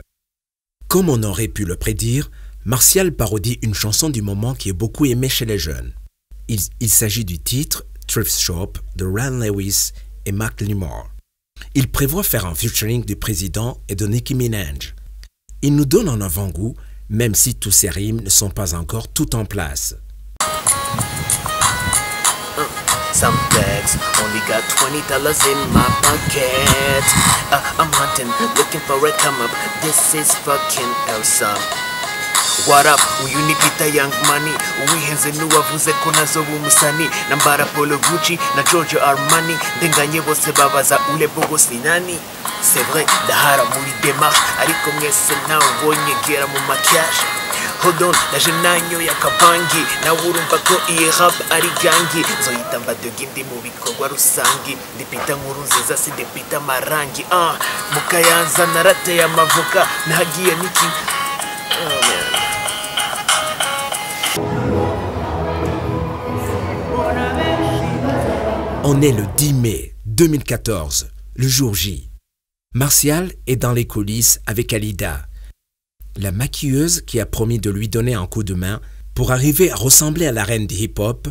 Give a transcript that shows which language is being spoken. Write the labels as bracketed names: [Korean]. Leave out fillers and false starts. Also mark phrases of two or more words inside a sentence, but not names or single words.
[French] Comme on aurait pu le prédire, Martial parodie une chanson du moment qui est beaucoup aimée chez les jeunes. Il s'agit du titre Thrift Shop de Ryan Lewis et Mac Limore. Il prévoit faire un featuring du président et de Nicki Minaj. Il nous donne un avant-goût, même si tous ces rimes ne sont pas encore tout en place. [English] Some bags only got $20 in my pocket. I'm hunting, looking for a come up. This is fucking awesome. What up, uyunipita young money. [Rundi] Uwihenze nuwavuze ko nazoba umusani. Nambara Polo Gucci na Giorgio Armani. Ndenganye bose babaza ule bogo sinani. [French] C'est vrai, [Rundi] ndahara muri démarche. Ariko mwese nawe ubonye gera mu macash. [English] Hold on, [Rundi] naje nanyoye akabangi. Nawe urumva ko iyi rap ari gangi. Nzoyita mbadoga indi mu bikorwa rusangi. Ndipita nkuru nziza si ndipita marangi. Mukayanza narateye amavoka. Nahagiye niki. [English] Oh man. [French] On est le 10 mai 2014, le jour J. Martial est dans les coulisses avec Alida, la maquilleuse qui a promis de lui donner un coup de main pour arriver à ressembler à la reine du hip-hop.